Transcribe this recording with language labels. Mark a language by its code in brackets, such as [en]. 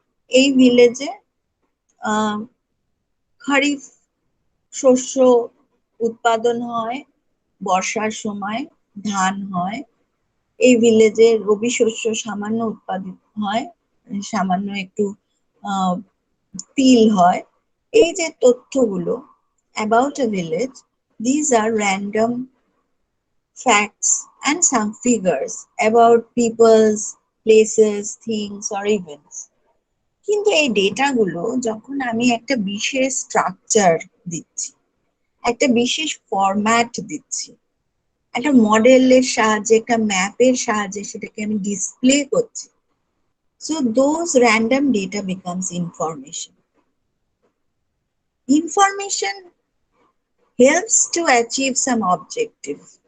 [bn] এই ভিলেজে খরিফ শস্য উৎপাদন হয়, বর্ষার সময় ধান হয়। এই ভিলেজে রবি শস্য সামান্য উৎপাদিত হয়, সামান্য একটু তিল হয়। এই যে তথ্যগুলো [en] about a village, these are random facts and some figures about people's, places, things or events. [bn] কিন্তু এই ডেটাগুলো যখন আমি একটা বিশেষ স্ট্রাকচার দিচ্ছি, একটা বিশেষ ফরম্যাট দিচ্ছি, একটা মডেলের সাহায্যে, একটা ম্যাপের সাহায্যে সেটাকে আমি ডিসপ্লে করছি, [en] so those random data becomes information. Information helps to achieve some objective.